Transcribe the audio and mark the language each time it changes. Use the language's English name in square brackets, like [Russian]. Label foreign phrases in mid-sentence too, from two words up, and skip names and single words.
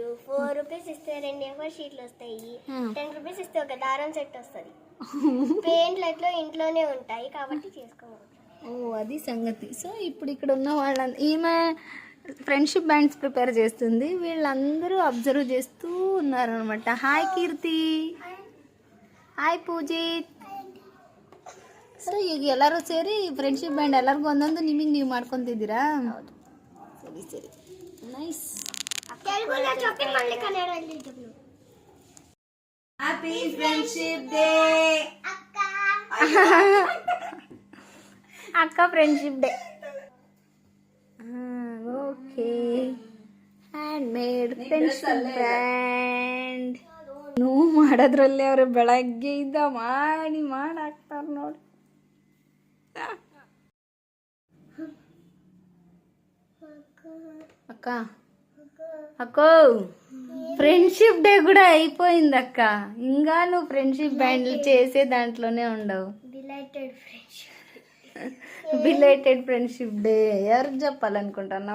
[Telugu] 4 రూపీస్ ఇస్తే 2 A4 షీట్లు వస్తాయి. 10 రూపీస్ ఇస్తే ఒక దారం సెట్ వస్తుంది. పెయింట్లు ఎట్లా ఇంట్లోనే ఉంటాయి కాబట్టి చేసుకోవాలి. ఓ, అది సంగతి. సో ఇప్పుడు ఇక్కడ ఉన్న వాళ్ళ ఈమె [English] friendship bands prepare [Telugu] చేస్తుంది, వీళ్ళందరూ అబ్జర్వ్ చేస్తూ ఉన్నారనమాట. హాయ్ కీర్తి, [Kannada] ಹಾಯ್ ಪೂಜಿತ್. ಸೊ ಈಗ ಎಲ್ಲರೂ ಸೇರಿ [English] friendship band [Kannada] ಎಲ್ಲರಿಗೂ ಒಂದೊಂದು ನಿಮಗೆ ನೀವು ಮಾಡ್ಕೊತಿದ್ದೀರಾ? ಸರಿ ಸರಿ, ನೈಸ್. [English] happy friendship day [Kannada] ಅಕ್ಕ. [English] friendship day okay. hand made friendship band. [Kannada] ನೀವು ಮಾಡೋದ್ರಲ್ಲಿ ಅವ್ರು ಬೆಳಗ್ಗೆಯಿಂದ ಮಾಡಾಕ್ತಾರ ನೋಡಿ. [Telugu] అక్క అక్కో, [English] friendship day [Telugu] కూడా అయిపోయింది అక్క, ఇంకా నువ్వు [English] friendship bands [Telugu] చేసే దాంట్లోనే ఉండవు. [English] belated friendship day [Telugu] ఎవరికి చెప్పాలనుకుంటున్నావా?